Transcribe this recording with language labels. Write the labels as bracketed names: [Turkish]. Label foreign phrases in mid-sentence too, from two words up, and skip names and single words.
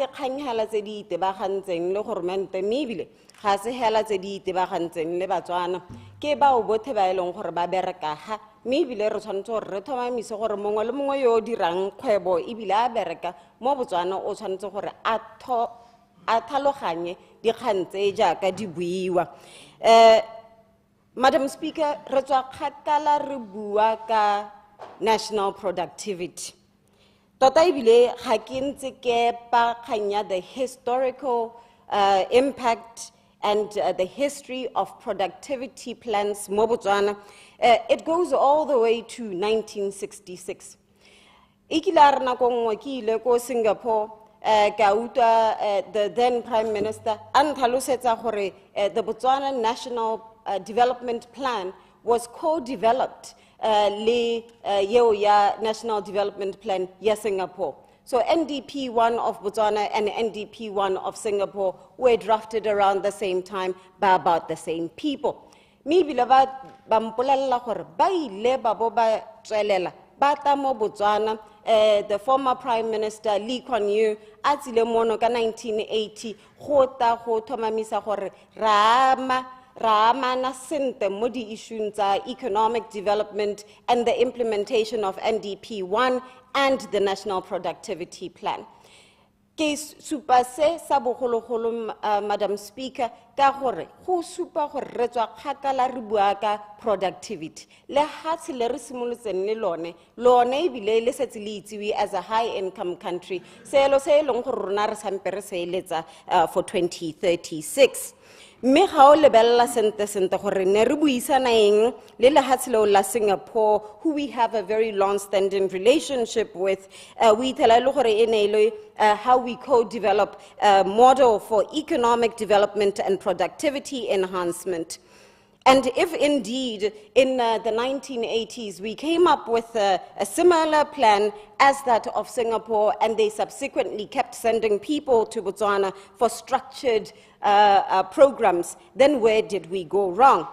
[Tswana] kgang hela tse di itebagantseng le gormente mme ebile ga se hela tse di itebagantseng le Batswana ke bao botlhe ba e leng gore ba bereka ha mme ebile re tshwanetse gore re thomamise gore mongwe le mongwe yo o dirang kgwebo ebile a bereka mo Botswana o tshwanetse gore a tlhaloganye dikgang tse jaaka di buiwa. Madam Speaker, re tswa kgakala re bua ka [English] national productivity [Tswana] tota ebile ga ke ntse ke pa kgang ya [English] the historical impact and the history of productivity plans [Tswana] mo Botswana. [English] It goes all the way to 1966. [Tswana] Ikila rena ko ngwe ke ile ko Singapore ka utlwa [English] the then Prime Minister [Tswana] an tlhalosetsa gore [English] the Botswana National Development Plan was co-developed [Tswana] le yeo ya National Development Plan ya Singapore. [English] So NDP 1 of Botswana and NDP 1 of Singapore were drafted around the same time by about the same people. [Tswana] Maybe ba mpolella gore ba ile ba bo ba tswelela ba tla mo Botswana. [English] The former Prime Minister Lee Kuan Yew [Tswana] a tsile mono ka 1980 go ta go thomamisa gore ra amana sente mo di [English] issues tsa economic development and the implementation of NDP 1 and the National Productivity Plan. [Tswana] Ke supa se sa bogologolo, Madam Speaker, ka gore go supa gore re tswa kgakala re bua ka productivity. Le hatsi le re simolotseng le lone ebile le setse le itsewe [English] as a high-income country. [Tswana] Seelo se e leng gore rona re sampe re se eletsa for 2036. Mme ga o lebella sente gore ne re buisana eng le lehatshe leo la Singapore, [English] who we have a very long-standing relationship with. We tell how we co-develop a model for economic development and productivity enhancement. And if indeed in the 1980s we came up with a similar plan as that of Singapore, and they subsequently kept sending people to Botswana for structured programs, then where did we go wrong?